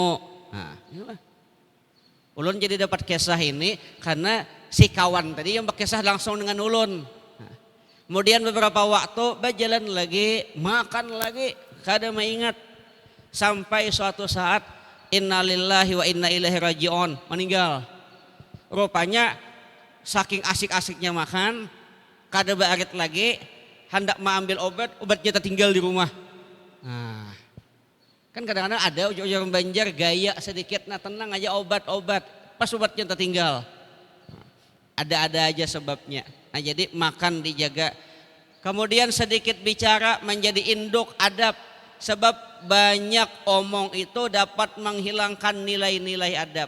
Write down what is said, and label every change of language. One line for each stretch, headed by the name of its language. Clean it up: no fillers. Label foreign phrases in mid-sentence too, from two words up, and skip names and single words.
Indonesian: Nah, inilah.
Banjar: Ulun jadi dapat kisah ini karena si kawan tadi yang berkisah langsung dengan ulun. Nah, kemudian beberapa waktu berjalan lagi, makan lagi, kada maingat.
Indonesian: Sampai suatu saat
Arabic: إنا لله وإنا إليه راجعون,
Indonesian: meninggal.
Banjar: Rupanya saking asik-asiknya makan, kada barit lagi, hendak mengambil obat, obatnya tertinggal di rumah. Nah, kan kadang-kadang ada ujar Banjar gaya sedikit, nah tenang aja obat-obat, pas obatnya tertinggal. Ada-ada aja sebabnya. Nah jadi makan dijaga.
Indonesian: Kemudian sedikit bicara menjadi induk adab. Sebab banyak omong itu dapat menghilangkan nilai-nilai adab.